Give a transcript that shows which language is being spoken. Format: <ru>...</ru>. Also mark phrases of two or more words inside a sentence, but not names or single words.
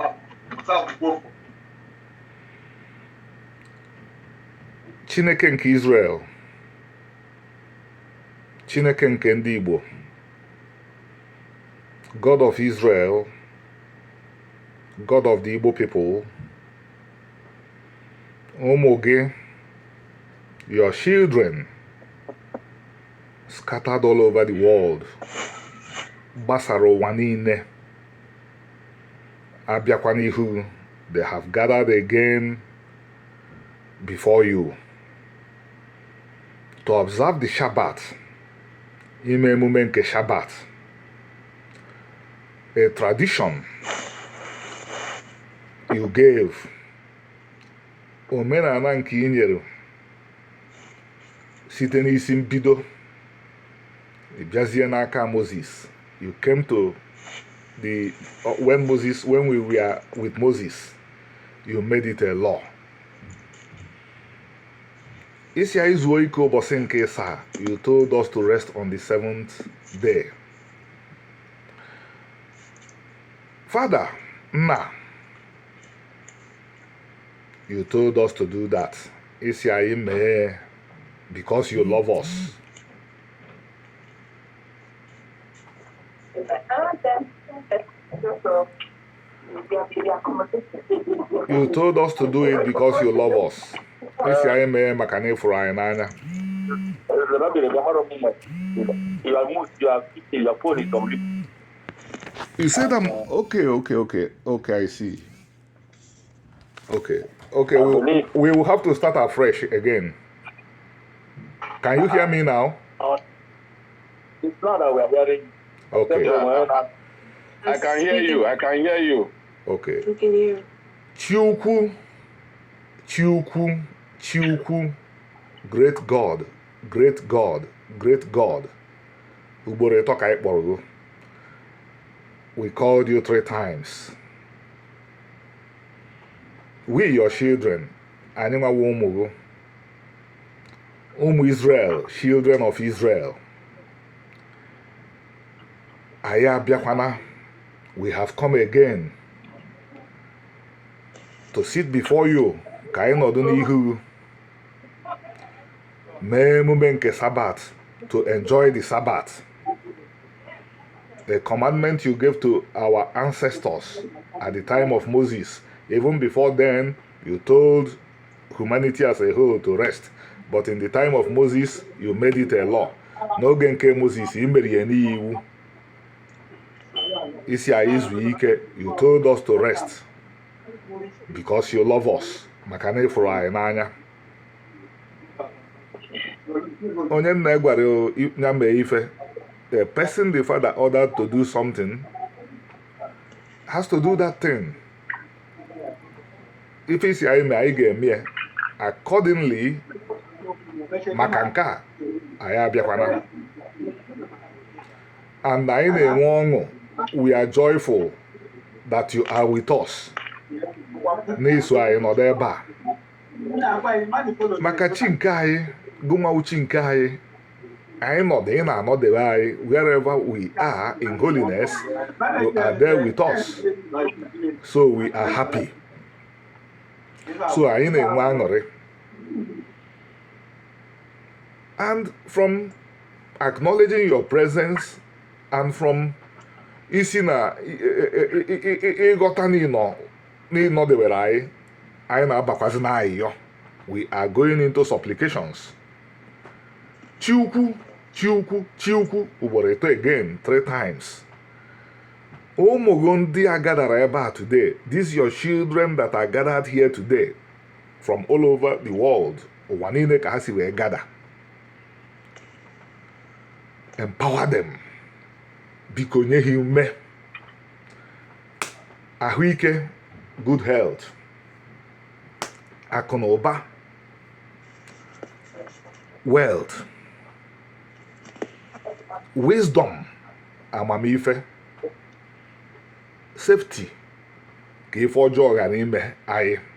<ig>Chineke nke Israel, Chineke nke ndị Igbo,</ig> <en>God of Israel, God of the Igbo people,</en> <ig>ụmụ gị,</ig> <en>your children scattered all over the world,</en> <ig>gbasara ụwa niile, abịakwa n'ihu,</ig> <en>they have gathered again before you to observe the Shabbat,</en> <ig>ime emume nke Shabbat,</ig> <en>a tradition you gave,</en> <ig>omenala nke i nyere site n'isi mbido, bịazie n'aka Moses.</ig> <en>You came to when we were with Moses, you made it a law.</en> <ig>Isi anyị zuo ike ụbọchị nke ịsaa,</ig> <en>you told us to rest on the seventh day. Father, Nna, you told us to do that.</en> <ig>Isi anyị mee</ig> <en>because you love us. You told us to do it because you love us.</en> <ig>Isi anyị mee maka na ịfụrụ anyị n'anya.</ig> <en>You said okay, I see. Okay, we will have to start afresh again. Can you hear me now? It's not that we are hearing. Okay. I can hear you. Okay. We can hear. Chiukwu, great God.</en> <ig>Ugboro ịtọ ka anyị kpọrọ gị.</ig> <en>We called you 3 times. We, your children,</en> <ig>anyị nwawo ụmụ gị. Ụmụ Israel,</ig> <en>children of Israel.</en> <ig>Anyị abịakwana.</ig> <en>We have come again to sit before you.</en> <ig>Ka anyị nọdụ n'ihu. Mee emume nke Sabbath,</ig> <en>to enjoy the Sabbath. The commandment you gave to our ancestors at the time of Moses. Even before then, you told humanity as a whole to rest. But in the time of Moses, you made it a law.</en> <ig>N'oge nke Moses, i mere ya n'iwu. Isi anyị izu ike,</ig> <en>you told us to rest because you love us.</en> <ig>Maka na ịfụrụ anyị n'anya. Onye nna gwara ya mee ife,</ig> <en>the person the father ordered to do something has to do that thing.</en> <ig>If isi anyị mee, anyị ga-eme ya accordingly. Maka nke a, anyị abịakwana. And anyị na-enwe ọṅụ.</ig> <en>We are joyful that you are with us.</en> <ig>N'iso anyị nọdụ ebe a. Maka chi nke anyị, gụnwa chi nke anyị, anyị nọdụ, ị na-anọdebe anyị.</ig> <en>Wherever we are in holiness, you are there with us. So we are happy. So</en> <ig>anyị na-enwe aṅụrị.</ig> <en>And from acknowledging your presence and from</en> <ig>isi na ịghọta n'ịnọdebere anyị, anyị na-abakwazi n'ayịyọ.</ig> <en>We are going into supplications.</en> <ig>Chiukwu, ugboro ịtọ</ig> <en>again, 3 times.</en> <ig>Ụmụ gị ndị a</ig> <en>gathered</en> <ig>ebe a</ig> <en>today, these your children that are gathered here today from all over the world,</en> <ig>ụwa niile ka ha si wee gather.</ig> <en>Empower them.</en> <ig>Biko nye ha ume, ahụike,</ig> <en>good health,</en> <ig>akụ na ụba,</ig> <en>wealth, wisdom,</en> <ig>amamife, safety, ka ife ọjọọ ghara ime anyị.</ig>